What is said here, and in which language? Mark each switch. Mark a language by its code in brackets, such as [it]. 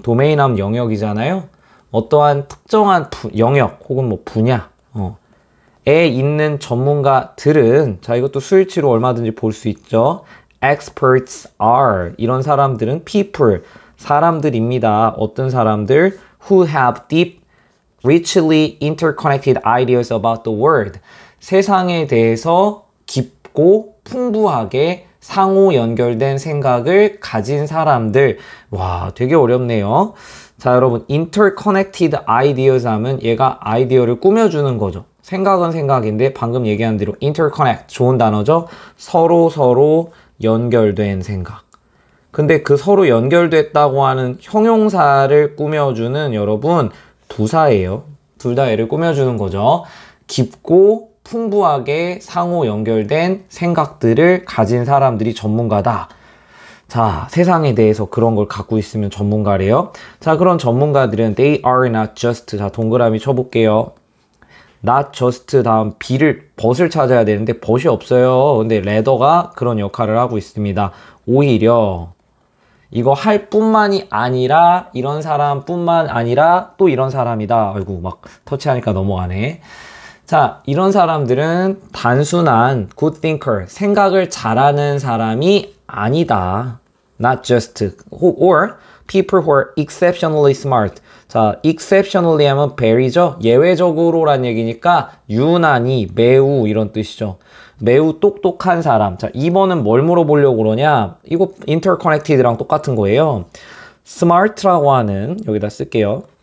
[ko] 도메인 하면 영역이잖아요. 어떠한 특정한 영역 혹은 분야 에 있는 전문가들은, 자, 이것도 수일치로 얼마든지 볼 수 있죠. [en] experts are. [ko] 이런 사람들은 [en] people. [ko] 사람들입니다. 어떤 사람들? [en] who have deep richly interconnected ideas about the world. [ko] 세상에 대해서 깊고 풍부하게 상호 연결된 생각을 가진 사람들. 와, 되게 어렵네요. 자, 여러분, [en] interconnected ideas [ko] 하면 얘가 아이디어를 꾸며주는 거죠. 생각은 생각인데 방금 얘기한 대로 interconnect, 좋은 단어죠. 서로 연결된 생각. 근데 그 서로 연결됐다고 하는 형용사를 꾸며주는 여러분 부사예요. 둘 다 얘를 꾸며주는 거죠. 깊고 풍부하게 상호 연결된 생각들을 가진 사람들이 전문가다. 자, 세상에 대해서 그런 걸 갖고 있으면 전문가래요. 자, 그런 전문가들은 [en] they are not just. [ko] 자, 동그라미 쳐볼게요. [en] not just [ko] 다음 벗을 찾아야 되는데 벗이 없어요. 근데 rather가 그런 역할을 하고 있습니다. 오히려 이거 할 뿐만이 아니라, 이런 사람 뿐만 아니라 또 이런 사람이다. 아이고, 막 터치하니까 넘어가네. 자, 이런 사람들은 단순한 [en] good thinker, [ko] 생각을 잘하는 사람이 아니다. [en] Not just. Or people who are exceptionally smart. [ko] 자, exceptionally 하면 very죠. 예외적으로란 얘기니까 유난히, 매우 이런 뜻이죠. 매우 똑똑한 사람. 자, 2번은 뭘 물어보려고 그러냐? 이거 interconnected랑 똑같은 거예요. smart라고 하는, 여기다 쓸게요.